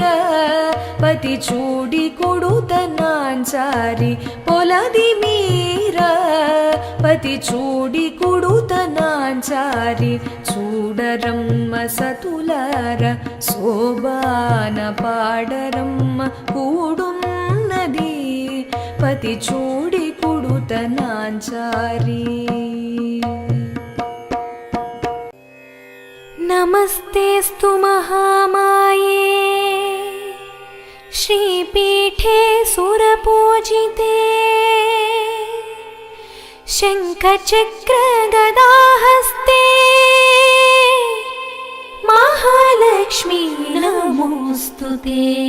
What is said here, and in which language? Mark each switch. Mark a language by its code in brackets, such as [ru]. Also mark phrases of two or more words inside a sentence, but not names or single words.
[te] పతి చూడి కుడుతనాంచారి పొలది మీర పతి చూడి కుడుతనాంచారి చారి చూడరమ్మ సతులార శోభాన పాడరమ్మ కూడున్నది పతి చూడి కుడుత నాంచారి. [sa] नमस्तेऽस्तु महामाये श्रीपीठे सुरपूजिते शङ्खचक्रगदाहस्ते महालक्ष्मी नमोऽस्तु ते.